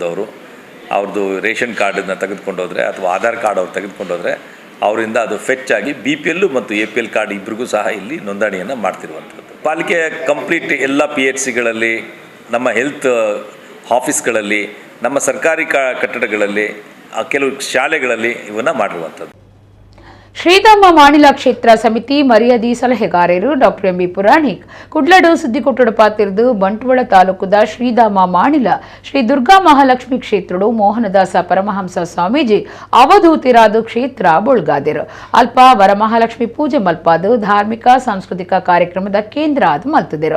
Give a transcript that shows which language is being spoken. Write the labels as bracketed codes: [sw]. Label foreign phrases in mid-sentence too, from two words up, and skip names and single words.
[kn] ಅವ್ರದ್ದು [en] ration card [kn] ತೆಗೆದುಕೊಂಡು ಹೋದರೆ ಅಥವಾ ಆಧಾರ್ ಕಾರ್ಡ್ ಅವ್ರು ತೆಗೆದುಕೊಂಡು ಹೋದರೆ ಅವರಿಂದ ಅದು ಫೆಚ್ ಆಗಿ BPL ಮತ್ತು APL ಕಾರ್ಡ್ ಇಬ್ಬರಿಗೂ ಸಹ ಇಲ್ಲಿ ನೋಂದಣಿಯನ್ನು ಮಾಡ್ತಿರುವಂಥದ್ದು. ಪಾಲಿಕೆ ಕಂಪ್ಲೀಟ್ ಎಲ್ಲ PHCಗಳಲ್ಲಿ, ನಮ್ಮ [en] health offices, [kn] ನಮ್ಮ ಸರ್ಕಾರಿ ಕಟ್ಟಡಗಳಲ್ಲಿ, ಕೆಲವು ಶಾಲೆಗಳಲ್ಲಿ ಇವನ್ನ ಮಾಡಿರುವಂಥದ್ದು. [tcy] ಶ್ರೀಧಾಮ ಮಾಣಿಲ ಕ್ಷೇತ್ರ ಸಮಿತಿ ಮರ್ಯಾದಿ ಸಲಹೆಗಾರರು ಡಾಕ್ಟರ್ ಎಂ ಬಿ ಪುರಾಣಿಕ್ ಕುಡ್ಲಡು ಸುದ್ದಿಕೊಟ್ಟಡು ಪಾತಿರ್ದು ಬಂಟ್ವಾಳ ತಾಲೂಕುದ ಶ್ರೀಧಾಮ ಮಾಣಿಲ ಶ್ರೀ ದುರ್ಗಾ ಮಹಾಲಕ್ಷ್ಮಿ ಕ್ಷೇತ್ರಡು ಮೋಹನದಾಸ ಪರಮಹಂಸ ಸ್ವಾಮೀಜಿ ಅವಧೂತಿರಾದ ಕ್ಷೇತ್ರ ಬೊಳ್ಗಾದಿರು. ಅಲ್ಪ ವರಮಹಾಲಕ್ಷ್ಮಿ ಪೂಜೆ ಮಲ್ಪಾದು ಧಾರ್ಮಿಕ ಸಾಂಸ್ಕೃತಿಕ ಕಾರ್ಯಕ್ರಮದ ಕೇಂದ್ರ ಅದು ಮಲ್ತದಿರು.